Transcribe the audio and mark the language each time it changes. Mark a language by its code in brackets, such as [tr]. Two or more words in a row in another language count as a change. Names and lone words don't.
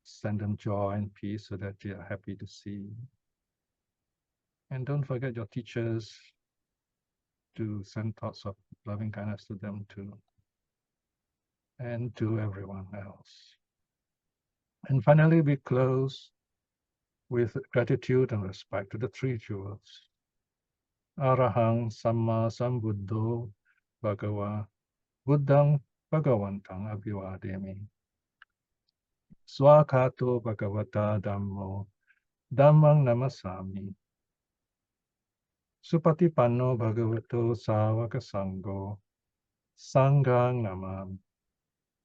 [en] send them joy and peace so that they are happy to see you. And don't forget your teachers, to send thoughts of loving kindness to them too, and to everyone else. And finally, we close with gratitude and respect to the three jewels. [pi] Arahang Samma Sambuddho Bhagava Buddhang Bhagavantang Abhivademi. Swakato Bhagavata Dhammo Dhammang Namasami. Supatipanno Bhagavato Savaka Sangho Sanghang Namam.